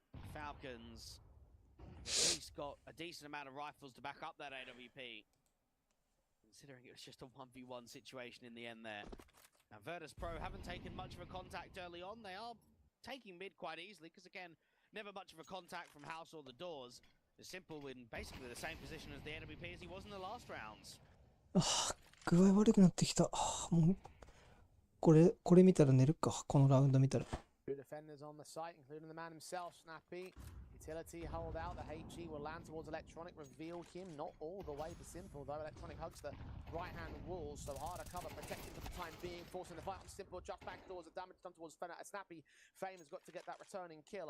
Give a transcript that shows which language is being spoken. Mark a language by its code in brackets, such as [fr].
[en] Falcons at least got a decent amount of rifles to back up that AWP, considering it was just a 1v1 situation in the end there. Now Virtus Pro haven't taken much of a contact early on. They are taking mid quite easily because, again, never much of a contact from house or the doors. The Simple in basically the same position as the AWP as he was in the last rounds. [ja] あー、具合悪くなってきた。あー、もうこれ見たら寝るか。このラウンド見たら。 [en] Two defenders on the site, including the man himself, Snappy. Utility hold out. The HE will land towards Electronic. Reveal him not all the way to Simple, though. Electronic hugs the right-hand wall, so harder cover, protected for the time being, forcing the fight on Simple. Just back doors, the damage done towards Snappy. Fame has got to get that returning kill.